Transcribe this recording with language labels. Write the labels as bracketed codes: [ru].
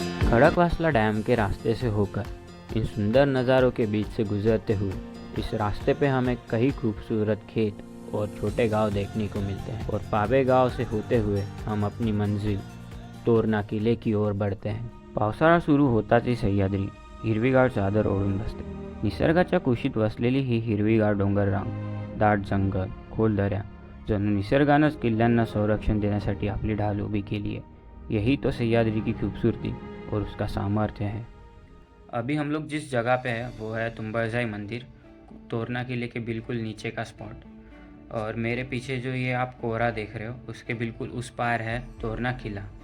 [hi] Khadakwasla dam के रास्ते से होकर इन सुंदर नज़ारों के बीच से गुजरते हुए इस रास्ते पे हमें कई खूबसूरत खेत और छोटे गांव देखने को मिलते हैं और पाबे गांव से होते हुए हम अपनी मंजिल तोरणा किले की ओर बढ़ते हैं। [mr] पावसाळा सुरू होताच सह्याद्री हिरवीगार चादर ओढून बसते। निसर्गाच्या कुशीत वसलेली ही हिरवीगार डोंगररांग, दाट जंगल, खोल दऱ्या, जणू निसर्गानंच किल्ल्यांना संरक्षण देण्यासाठी आपली ढाल उभी केली है। [hi] यही तो सह्याद्री की खूबसूरती और उसका सामर्थ्य है। अभी हम लोग जिस जगह पे है वो है तुम्बरजाई मंदिर, तोरणा किले के बिल्कुल नीचे का स्पॉट। और मेरे पीछे जो ये आप कोहरा देख रहे हो उसके बिल्कुल उस पार है तोरणा किला।